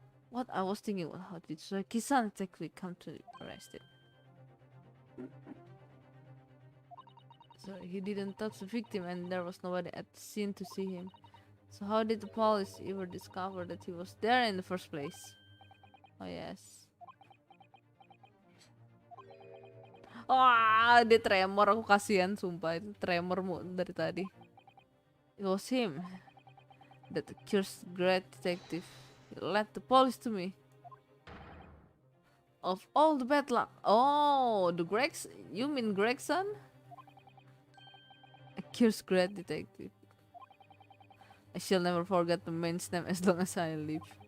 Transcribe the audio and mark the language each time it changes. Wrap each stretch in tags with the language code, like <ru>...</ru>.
<en>What I was thinking, how did Kisan technically come to arrest it? So he didn't touch the victim and there was nobody at the scene to see him. So how did the police ever discover that he was there in the first place? Oh yes.</en> <id>Wah, dia tremor, aku kasihan sumpah, itu tremormu dari tadi.</id> <en>It was him, that accused great detective. He led the police to me. Of all the bad luck. Oh, the Greg's, you mean Gregson? Accused great detective. I shall never forget the man's name as long as I live.</en>